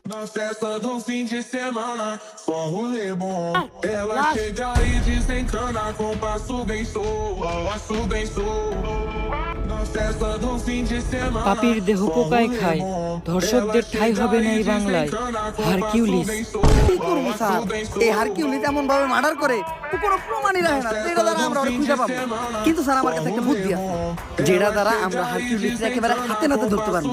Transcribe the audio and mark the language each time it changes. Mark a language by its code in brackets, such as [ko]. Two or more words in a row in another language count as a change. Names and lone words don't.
[pt] Na festa do fim de semana, só um rolê bom. Ela chega e desencana com passo bem passo bem Na festa do fim de semana, [bn] পাপির দেহ পোকায় খায়, ধর্ষকদের ঠাঁই হবে না এই বাংলায়। হারকিউলিস। কি করবো স্যার? এই হারকিউলিস এমন ভাবে মার্ডার করে কোনো প্রমাণই রাখে না, যেটা দ্বারা আমরা ওরা খুঁজে পাবো। কিন্তু স্যার আমার কাছে একটা বুদ্ধি আছে, যেটা দ্বারা আমরা হারকিউলিসকে একেবারে হাতে নাতে ধরতে পারবো।